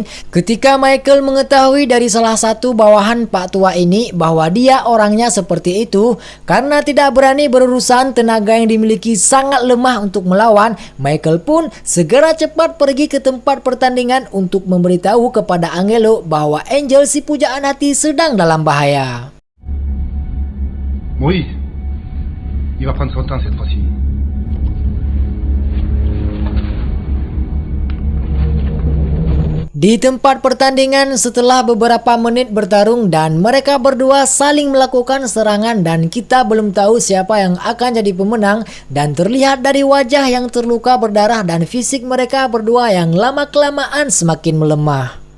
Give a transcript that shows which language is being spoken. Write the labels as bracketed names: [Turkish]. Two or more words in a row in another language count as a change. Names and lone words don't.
[Indonesian] Ketika Michael mengetahui dari salah satu bawahan Pak Tua ini bahwa dia orangnya seperti itu, karena tidak berani berurusan, tenaga yang dimiliki sangat lemah untuk melawan, Michael pun segera cepat pergi ke tempat pertandingan untuk memberitahu kepada Angelo bahwa Angel si pujaan hati sedang dalam bahaya. [French] Oui, il va prendre son temps cette fois-ci. [Indonesian] Di tempat pertandingan, setelah beberapa menit bertarung dan mereka berdua saling melakukan serangan dan kita belum tahu siapa yang akan jadi pemenang, dan terlihat dari wajah yang terluka berdarah dan fisik mereka berdua yang lama-kelamaan semakin melemah.